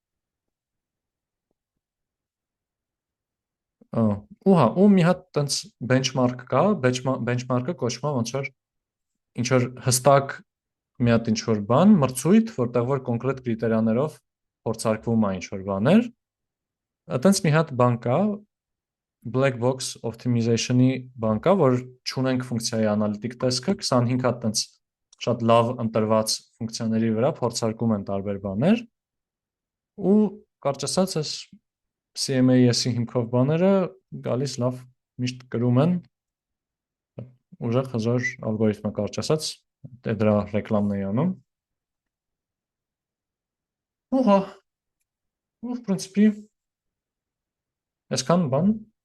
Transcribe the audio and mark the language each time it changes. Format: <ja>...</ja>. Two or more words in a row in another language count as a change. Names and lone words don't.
<hy>Ուհա, ու մի հատ տենց benchmark կա, benchmark-ը կոչվում է ոնց որ ինչ որ հստակ մի հատ ինչ որ բան, մրցույթ, որտեղ որ կոնկրետ կրիտերիաներով փորձարկվում է ինչ որ բաներ, այտենց մի հատ բան կա, black</hy> <en>box optimization-</en> <hy>ի բան կա, որ չունենք ֆունկցիայի անալիտիկ տեսքը, 25 հատ տենց շատ լավ ընտրված ֆունկցիաների վրա փորձարկում են տարբեր բաներ, ու կարճ ասած այս CMAS-ի հիմքով բաները գալիս լավ միշտ կրում են, ուժեղ հզոր ալգորիթմը կարճ ասած, դրա ռեկլամն էի անում։ Ուհա, ու</hy> <ru>в принципе</ru> <hy>այսքան բան</hy>